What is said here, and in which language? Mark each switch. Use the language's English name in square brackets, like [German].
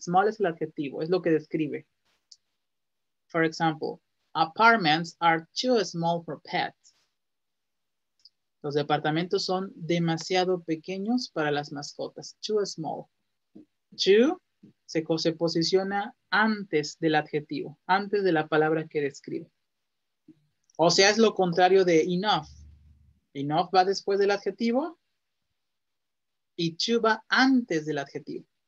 [Spanish] Small es el adjetivo, es lo que describe. [English] For example, apartments are too small for pets. [Spanish] Los departamentos son demasiado pequeños para las mascotas. Too small. To se posiciona antes del adjetivo, antes de la palabra que describe. O sea, es lo contrario de enough. Enough va después del adjetivo y to va antes del adjetivo.